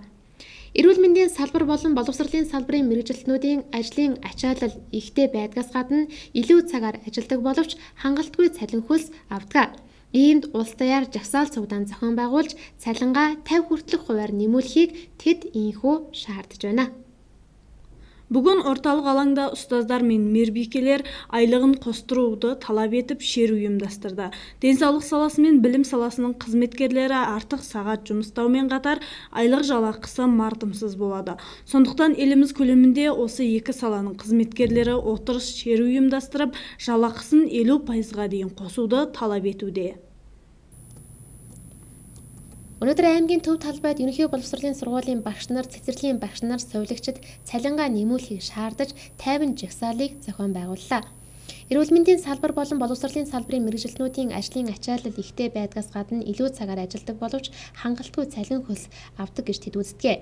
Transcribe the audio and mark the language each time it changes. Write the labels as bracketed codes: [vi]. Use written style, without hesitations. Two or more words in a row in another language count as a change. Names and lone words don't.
[mn] Эрүүл мэндийн салбар болон боловсролын салбарын мэргэжилтнүүдийн ажлын ачаалал ихтэй байдгаас гадна илүү цагаар ажилладаг боловч хангалтгүй цалин хөлс авдаг. Иймд улс даяар жагсаал цугдаан зохион байгуулж цалингаа 50 хүртэлх хувиар нэмүүлэхийг тэд ийхүү шаардж байна. [kk] Бүгін орталық алаңда ұстаздар мен мейірбикелер айлығын қостыруды талап етіп шеру ұйымдастырды. Денсаулық саласы мен білім саласының қызметкерлері артық сағат жұмыстаумен қатар айлық жалақысы мардымсыз болады. Сондықтан еліміз көлемінде осы екі саланың қызметкерлері отырыс шеру ұйымдастырып, жалақысын 50%-ға дейін қосуды талап етуде. [mn] Өнөөдөр аймгийн төв талбайд ерөнхий боловсролын сургуулийн багш нар, цэцэрлэгийн багш нар, сувилагчид цалингаа нэмүүлэхийг шаардаж 50 жагсаалыг зохион байгууллаа. Эрүүл мэндийн салбар болон боловсролын салбарын мэргэжилтнүүдийн ажлын ачаалал ихтэй байдгаас гадна илүү цагаар ажилладаг боловч хангалтгүй цалин хөлс авдаг гэж тэд үздэг.